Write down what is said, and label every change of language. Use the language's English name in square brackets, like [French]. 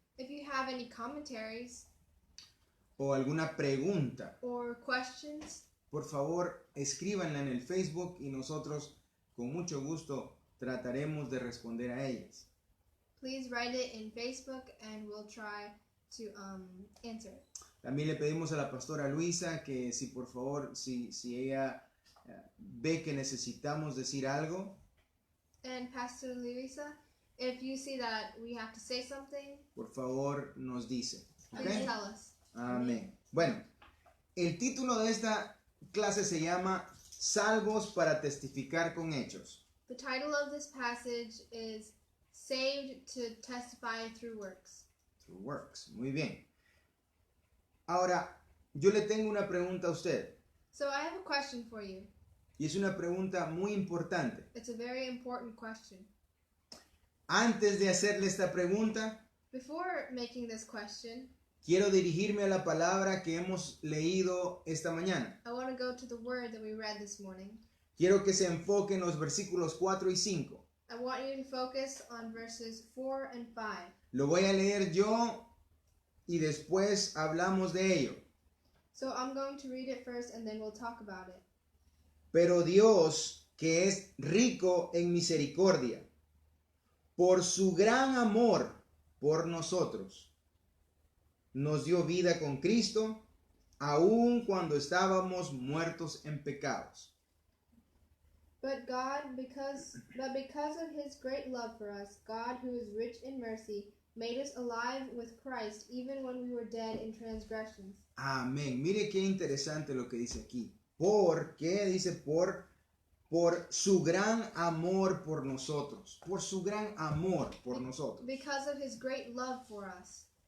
[English] If you have any commentaries [Spanish] o alguna pregunta, [English] or questions, [Spanish] por favor escríbanla en el Facebook y nosotros con mucho gusto trataremos de responder a ellas. [English] please write it in Facebook and we'll try to answer it. [Spanish] También le pedimos a la pastora Luisa que si por favor, si ella ve que necesitamos decir algo, [English] And Pastor Luisa, if you see that we have to say something, [Spanish] por favor nos dice. [English] please ¿Ok? tell us. [Spanish] Amén. Bueno, el título de esta clase se llama Salvos para testificar con hechos. [English] The title of this passage is Saved to Testify Through Works. Through works. [Spanish] Muy bien. Ahora, yo le tengo una pregunta a usted. [English] So I have a question for you. [Spanish] Y es una pregunta muy importante. [English] It's a very important question. [Spanish] Antes de hacerle esta pregunta, [English] Before making this question, [Spanish] quiero dirigirme a la palabra que hemos leído esta mañana. [English] I want to go to the word that we read this morning. [Spanish] Quiero que se enfoque en los versículos 4 y 5. [English] I want you to focus on verses 4 and 5. [Spanish] Lo voy a leer yo y después hablamos de ello. [English] So I'm going to read it first and then we'll talk about it. [Spanish] Pero Dios, que es rico en misericordia, por su gran amor por nosotros, nos dio vida con Cristo, aun cuando estábamos muertos en pecados. [English] But because of his great love for us, God, who is rich in mercy, made us alive with Christ even when we were dead in transgressions. [Spanish] Amén. Mire qué interesante lo que dice aquí. Porque dice por su gran amor por nosotros. Por su gran amor por nosotros. [English] Because of his great love for us.